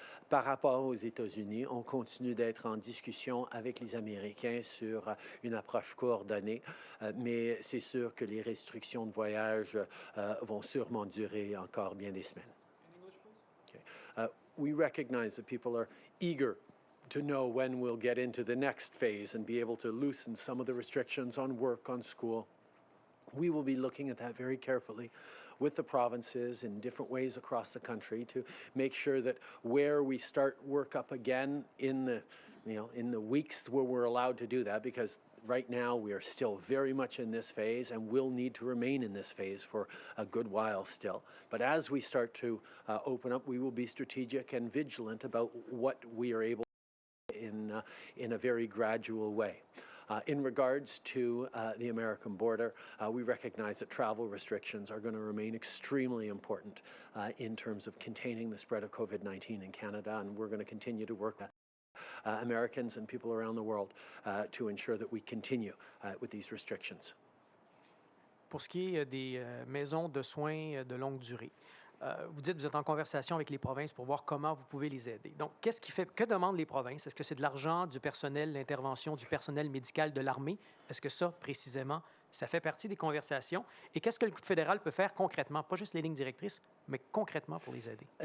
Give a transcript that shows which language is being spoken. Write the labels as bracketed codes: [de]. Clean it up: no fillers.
[fr] Par rapport aux États-Unis, on continue d'être en discussion avec les Américains sur une approche coordonnée, mais c'est sûr que les restrictions de voyage vont sûrement durer encore bien des semaines. [en] We recognize that people are eager to know when we'll get into the next phase and be able to loosen some of the restrictions on work, on school. We will be looking at that very carefully with the provinces in different ways across the country to make sure that where we start work up again in the weeks where we're allowed to do that, because right now we are still very much in this phase and will need to remain in this phase for a good while still. But as we start to open up, we will be strategic and vigilant about what we are able to do in a very gradual way. In regards to the American border, we recognize that travel restrictions are going to remain extremely important in terms of containing the spread of COVID-19 in Canada, and we're going to continue to work with Americans and people around the world to ensure that we continue with these restrictions. [fr] Pour ce qui est des maisons de soins de longue durée, vous dites que vous êtes en conversation avec les provinces pour voir comment vous pouvez les aider. Donc, que demandent les provinces? Est-ce que c'est de l'argent, du personnel, l'intervention du personnel médical de l'armée? Est-ce que ça, précisément, ça fait partie des conversations? Et qu'est-ce que le fédéral peut faire concrètement, pas juste les lignes directrices, mais concrètement pour les aider?